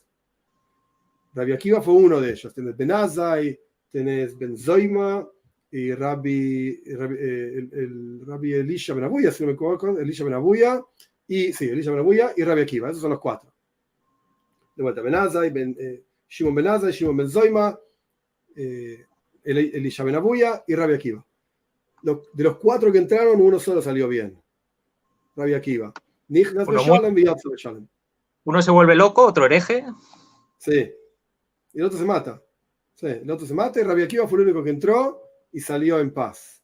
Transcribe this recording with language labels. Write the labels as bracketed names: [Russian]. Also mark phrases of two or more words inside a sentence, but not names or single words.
[Spanish] Rabbi Akiva fue uno de ellos. Tenés Ben Azai, tenés Ben Zoima y el Rabbi Elisha Ben Abuya, si no me equivoco, Elisha Ben Abuya, Elisha Ben Abuya y Rabbi Akiva. Esos son los 4. De vuelta, Shimon Ben Azai, Shimon Ben Zoima, Elisha Ben Abuya y Rabbi Akiva. De los 4 que entraron, uno solo salió bien. Rabbi Akiva. Uno se vuelve loco, otro hereje. Sí. Y el otro se mata. Sí, el otro se mata y Rabbi Akiva fue el único que entró y salió en paz.